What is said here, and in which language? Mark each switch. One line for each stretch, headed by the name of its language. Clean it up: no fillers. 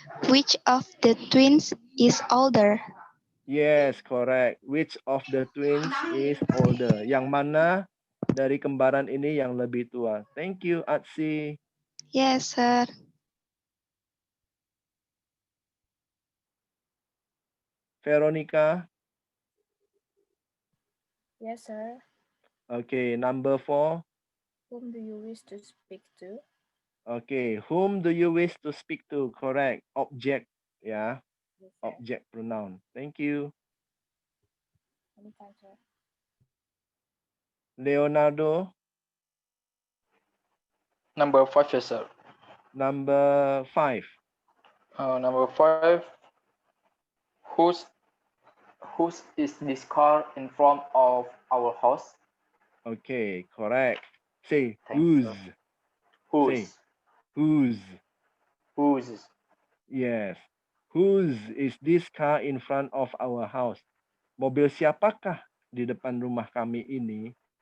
English: Which of the twins is older? Yes, correct. Which of the twins is older?
Indonesian: Yang mana dari kembaran ini yang lebih tua?
English: Thank you, Artsy. Yes, sir. Veronica. Yes, sir. Okay, number 4. Whom do you wish to speak to? Okay, whom do you wish to speak to? Correct. Object, ya. Yes, sir. Object pronoun. Thank you. Anytime, sir. Leonardo. Number 5, yes, sir. Number 5. Number 5. Whose is this car in front of our house? Okay, correct. Say Thanks, whose. sir. Whose? Say whose. Whose? Yes. Whose is this car in front of our house?
Indonesian: Mobil siapakah di depan rumah kami ini?